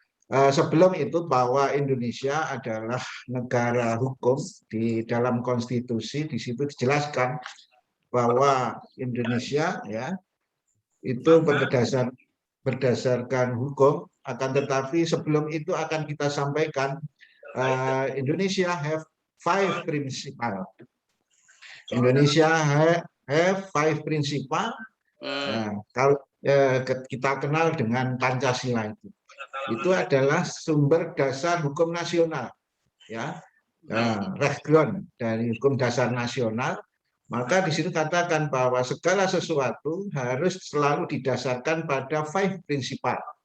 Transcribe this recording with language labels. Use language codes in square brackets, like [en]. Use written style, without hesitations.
[id] Sebelum itu bahwa Indonesia adalah negara hukum di dalam konstitusi, di situ dijelaskan bahwa Indonesia ya itu berdasarkan hukum, akan tetapi sebelum itu akan kita sampaikan [en] Indonesia have 5 principle. Indonesia have 5 principle. [id] Kalau kita kenal dengan Pancasila itu adalah sumber dasar hukum nasional, ya, background dari hukum dasar nasional. Maka di situ katakan bahwa segala sesuatu harus selalu didasarkan pada 5 principle.